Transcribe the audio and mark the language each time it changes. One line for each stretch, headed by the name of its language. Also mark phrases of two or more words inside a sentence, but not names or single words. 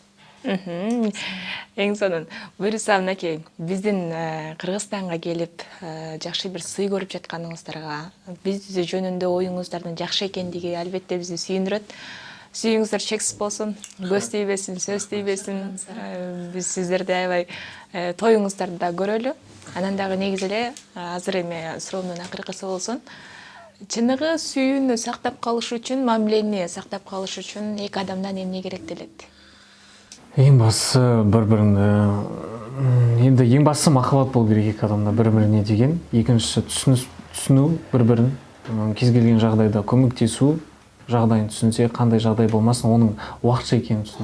Kazakh: Ең сонын бұйырса мінекей біздің Қырғызстанға келіп жақсы бір сый көріп жатқаныңыздарға, біз жөнінде ойыңыздардың жақсы екендігі әлбетте бізді сүйіндіреді. Сүйіңіздер шексіз болсын, көз тейбесін, сөз тейбесін. Біз сіздерді аябай тойыңыздарды да көрелі.
Kyrgyz: Анандағы негізіле азыр эме суроомдун акыркысы болсун. Чыныгы сүйүүнү сактап калыш үчүн, мамилени сактап калыш үчүн эки адамдан эмне керектелет?
Kazakh: Ең бастысы бір-біріңді, енді ең бастысы махаббат болу керек екі адамда бір-біріне деген. Екіншісі түсіну бір-бірін, кез келген жағдайда көмектесу, жағдайын түсінсе, қандай жағдай болмасын, оның уақытша екенін түсіну.